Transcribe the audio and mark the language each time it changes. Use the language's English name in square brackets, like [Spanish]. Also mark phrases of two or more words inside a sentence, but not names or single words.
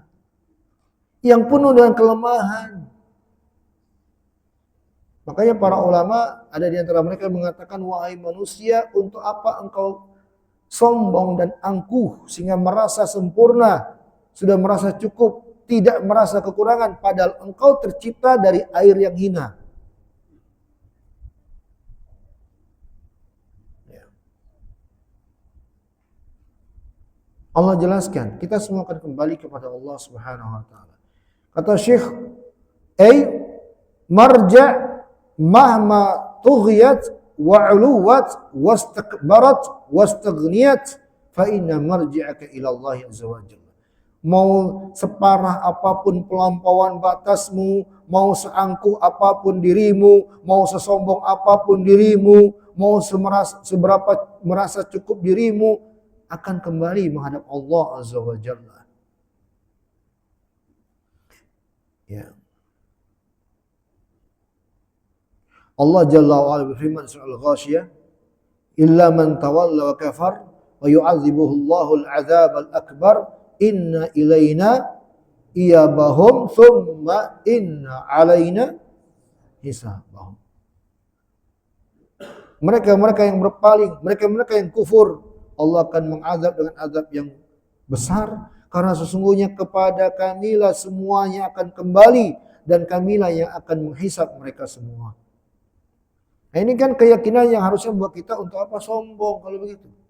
[Indonesian] Yang penuh dengan kelemahan. Makanya para ulama, ada di antara mereka yang mengatakan, wahai manusia, untuk apa engkau sombong dan angkuh sehingga merasa sempurna, sudah merasa cukup, tidak merasa kekurangan, padahal engkau tercipta dari air yang hina. Allah jelaskan, kita semua akan kembali kepada Allah [Arabic] سبحانه وتعالى. [Indonesian] Kata Syekh, [Arabic] مرجع مهما طغيت وعلوت واستكبرت واستغنيت فإن مرجعك إلى الله عز وجل. [Indonesian] Mau separah apapun pelampauan batasmu, mau seangkuh apapun dirimu, mau sesombong apapun dirimu, mau seberapa merasa cukup dirimu, akan kembali menghadap Allah [Arabic] عز وجل. [Indonesian] Ya. Allah [Arabic] جل وعلا [Indonesian] berfirman surah Al-Ghasyiyah, [Arabic] "إلا من تولى وكفر ويعذبه الله العذاب الأكبر إن إلينا إيابهم ثم إن علينا حسابهم." [Indonesian] Mereka-mereka yang berpaling, mereka-mereka yang kufur, Allah akan mengazab dengan azab yang besar, karena sesungguhnya kepada Kamilah semuanya akan kembali dan Kamilah yang akan menghisab mereka semua. Nah, ini kan keyakinan yang harusnya buat kita untuk apa sombong kalau begitu.